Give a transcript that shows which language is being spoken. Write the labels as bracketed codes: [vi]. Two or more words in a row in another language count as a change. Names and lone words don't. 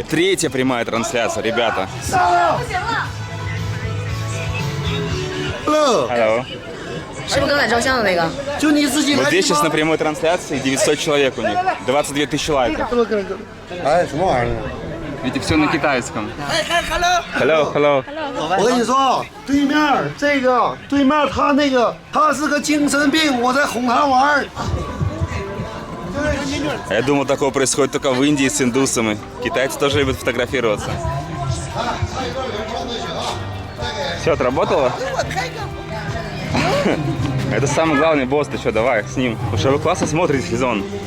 [ru] Третья прямая трансляция, ребята. Hello. Вот здесь сейчас на прямой трансляции 900 человек у них, 22 тысячи лайков. Ведь все на китайском. [en] Hello, hello. [zh] 我跟你说，对面这个，对面他那个，他是个精神病，我在哄他玩。 [ru] Я думал, такое происходит только в Индии с индусами. Китайцы тоже любят фотографироваться. Все, отработало? Это самый главный босс, ты что, давай с ним. Потому что вы классно смотрите, Лизон.